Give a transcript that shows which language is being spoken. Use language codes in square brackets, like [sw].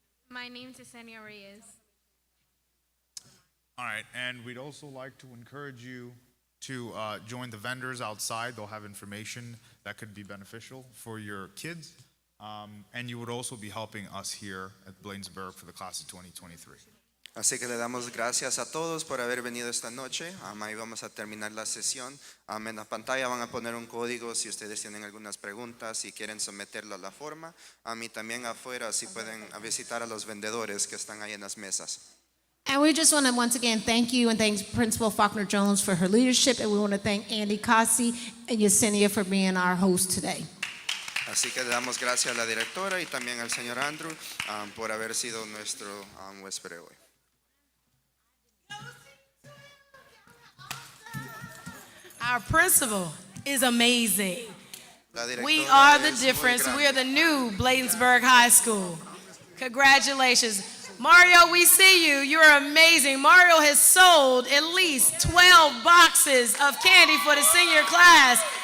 [en] My name's Yesenia Reyes. All right, and we'd also like to encourage you to join the vendors outside. They'll have information that could be beneficial for your kids. And you would also be helping us here at Bladensburg for the class of 2023. [es] Así que le damos gracias a todos por haber venido esta noche. Ahí vamos a terminar la sesión. En la pantalla van a poner un código si ustedes tienen algunas preguntas, si quieren someterlo a la forma. Y también afuera si pueden visitar a los vendedores que están ahí en las mesas. [en] And we just want to once again thank you and thank Principal Faulkner Jones for her leadership, and we want to thank Andy Cossey and Yesenia for being our host today. [es] Así que le damos gracias a la directora y también al señor Andrew por haber sido nuestro huésped hoy. [en] Our principal is amazing. We are the difference. We are the new Bladensburg High School. Congratulations. Mario, we see you. You're amazing. Mario has sold at least 12 boxes of candy for the senior class.